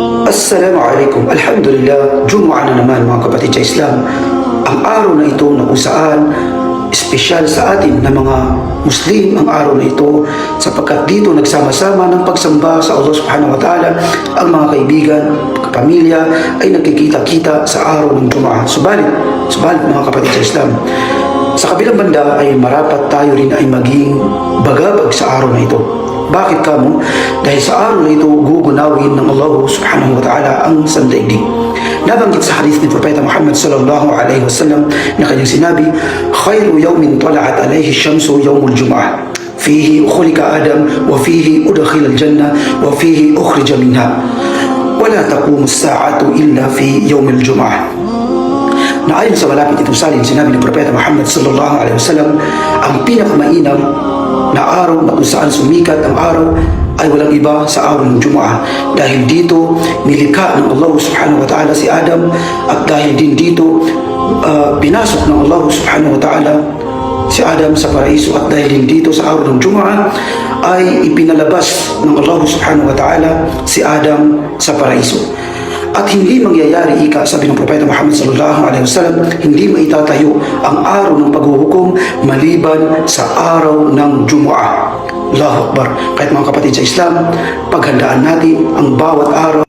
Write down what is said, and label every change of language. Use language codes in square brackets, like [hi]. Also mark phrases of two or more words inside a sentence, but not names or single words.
[tl] Assalamualaikum. Alhamdulillah, Jumu'ah na naman mga kapatid sa Islam. Ang araw na ito na kung saan espesyal sa atin na mga Muslim ang araw na ito sapagkat dito nagsama-sama ng pagsamba sa Allah [ar] سبحانه وتعالى [tl] ang mga kaibigan, kapamilya ay nagkikita-kita sa araw ng Jumu'ah. Subalit mga kapatid sa Islam, sa kabilang banda ay marapat tayo rin ay maging bagabag sa araw na ito. Bakit kamo? Dahil sa araw na ito gugunawin ng Allah [ar] سبحانه وتعالى [tl] ang sandaigdig. Nabanggit sa hadith ni Propeta Muhammad [ar] صلى الله عليه وسلم [tl] na kanyang sinabi, [ar] "خير يوم طلعت عليه الشمس يوم الجمعة. فيه خلق آدم وفيه أدخل الجنة وفيه أخرج منها. ولا تقوم الساعة إلا في يوم الجمعة." [tl] Na ayon sa malapit itong salin, sinabi ni Propeta Muhammad [ar] صلى الله عليه وسلم, [tl] ang pinakamainam na araw na kung saan sumikat ang araw ay walang iba sa araw ng Jumu'ah. Dahil dito nilikha ng Allah [ar] سبحانه وتعالى [tl] si Adam, at dahil din dito pinasok ng Allah [ar] سبحانه وتعالى [tl] si Adam sa paraiso, at dahil din dito sa araw ng Jumu'ah ay ipinalabas ng Allah [ar] سبحانه وتعالى [tl] si Adam sa paraiso. At hindi mangyayari sabi ng Propeta Muhammad [ar] صلى الله عليه وسلم, [tl] hindi maitatayo ang araw ng paghuhukom maliban sa araw ng Jumu'ah. [ar] الله أكبر. [tl] Kahit mga kapatid sa Islam, paghandaan natin ang bawat araw